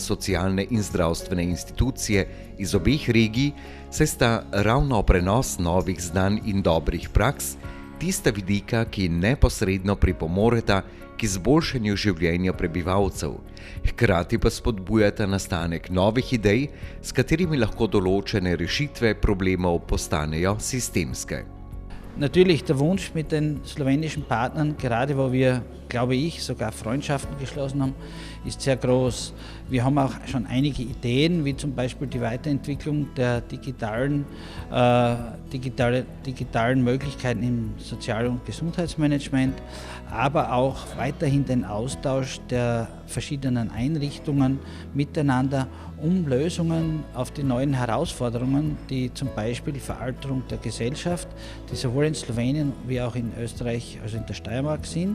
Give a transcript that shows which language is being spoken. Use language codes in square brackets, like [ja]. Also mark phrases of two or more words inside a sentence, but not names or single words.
[sl] socialne in zdravstvene institucije iz obeh regij, saj sta ravno prenos novih znanj in dobrih praks tista vidika, ki neposredno pripomoreta k izboljšanju življenja prebivalcev, hkrati pa spodbujata nastanek novih idej, s katerimi lahko določene rešitve problemov postanejo sistemske. [de] Natürlich der Wunsch mit den slowenischen Partnern, gerade wo wir, glaube ich, sogar Freundschaften geschlossen haben, ist sehr groß. Wir haben auch schon einige Ideen, wie zum Beispiel die Weiterentwicklung der digitalen Möglichkeiten im Sozial- und Gesundheitsmanagement, aber auch weiterhin den Austausch der verschiedenen Einrichtungen miteinander, um Lösungen auf die neuen Herausforderungen, die zum Beispiel die Veralterung der Gesellschaft, die sowohl in Slowenien wie auch in Österreich, also in der Steiermark sind.